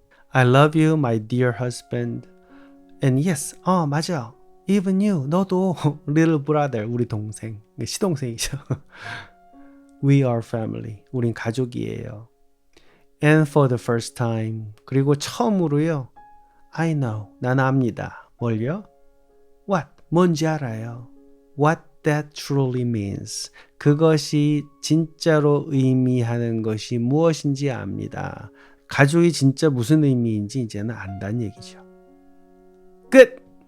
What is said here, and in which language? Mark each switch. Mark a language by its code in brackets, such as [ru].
[en] I love you, my dear husband. And yes, 맞아. Even you, 너도 little brother, [ko] 우리 동생, 시동생이죠. [en] We are family, [ko] 우린 가족이에요. [en] And for the first time, [ko] 그리고 처음으로요. [en] I know, [ko] 난 압니다. 뭘요? What, 뭔지 알아요. [en] What that truly means, [ko] 그것이 진짜로 의미하는 것이 무엇인지 압니다. 가족이 진짜 무슨 의미인지 이제는 안다는 얘기죠. 끝!